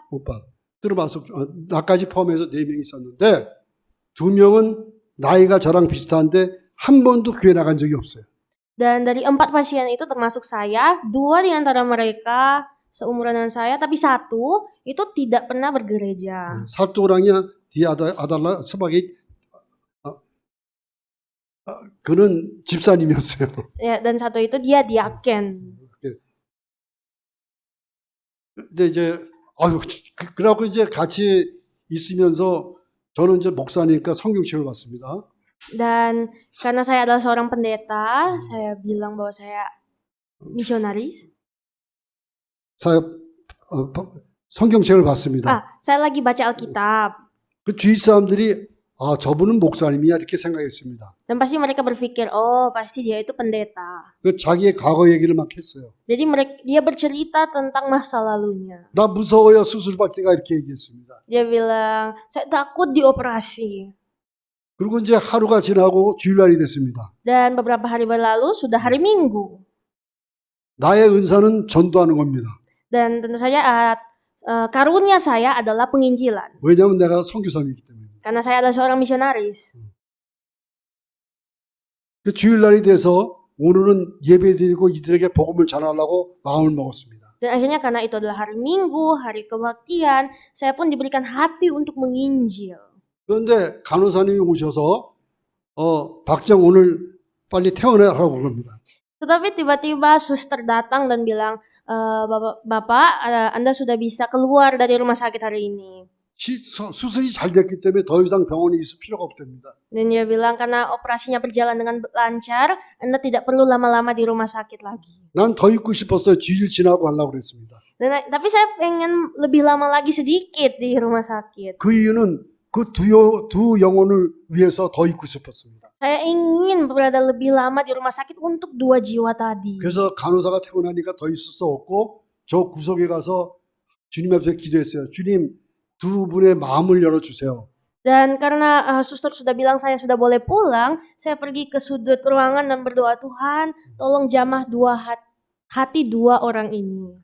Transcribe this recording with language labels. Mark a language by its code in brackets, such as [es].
[ko] 오빠 들어봐서 나까지 포함해서 4명이 있었는데 2명은 나이가 저랑 비슷한데 한 번도 교회 나간 적이 없어요. [id] Dan dari 4 pasien itu termasuk saya, 2 di antara mereka seumuran dengan saya, tapi 1 itu tidak pernah bergereja. satu orangnya dia adalah sebagai [ko] 그는 집사님이었어요. [id] Ya, dan 1 itu dia diaken. [ko] 근데 이제 그래갖고 이제 같이 있으면서 저는 이제 목사니까 성경책을 봤습니다. [id] Dan karena saya adalah seorang pendeta, saya bilang bahwa saya misionaris. saya [ko] 성경책을 봤습니다. [id] Saya lagi baca Alkitab. [ko] 그 주위 사람들이 저분은 목사님이야 이렇게 생각했습니다. [id] Dan pasti mereka berpikir, oh pasti dia itu pendeta. [ko] 그 자기의 과거 얘기를 막 했어요. [id] Jadi dia bercerita tentang masa lalunya. [ko] 나 무서워요 수술 받기가 이렇게 얘기했습니다. [id] Dia bilang, saya takut dioperasi. [ko] 그리고 이제 하루가 지나고 주일날이 됐습니다. [id] Dan beberapa hari berlalu sudah hari Minggu. [ko] 나의 은사는 전도하는 겁니다. [id] Dan tentu saja karunia saya adalah penginjilan. [ko] 왜냐하면 내가 선교사이기 때문에. [id] Karena saya adalah seorang misionaris. [ko] 그 주일날이 돼서 오늘은 예배드리고 이들에게 복음을 전하려고 마음을 먹었습니다. [id] Dan akhirnya karena itu adalah hari Minggu, hari kebaktian, saya pun diberikan hati untuk menginjil. [ko] 그런데 간호사님이 오셔서 박정 오늘 빨리 퇴원하라고 그럽니다. [id] Tetapi tiba-tiba suster datang dan bilang, Bapak, Anda sudah bisa keluar dari rumah sakit hari ini. [ko] 수술이 잘 됐기 때문에 더 이상 병원에 있을 필요가 없답니다. [id] Dan dia bilang karena operasinya berjalan dengan lancar, Anda tidak perlu lama-lama di rumah sakit lagi. [ko] 난 더 있고 싶었어요. 주일 지나고 하려고 그랬습니다. [id] Tapi saya pengen lebih lama lagi sedikit di rumah sakit. [ko] 그 이유는 그 두 영혼을 위해서 더 있고 싶었습니다. [id] Saya ingin berada lebih lama di rumah sakit untuk 2 jiwa tadi. [ko] 그래서 간호사가 퇴원하니까 더 있을 수 없고 저 구석에 가서 주님 앞에 기도했어요. 주님, 두 분의 마음을 열어주세요. [id] Dan karena suster sudah bilang saya sudah boleh pulang, saya pergi ke sudut ruangan dan berdoa, Tuhan, tolong jamah hati 2 orang ini.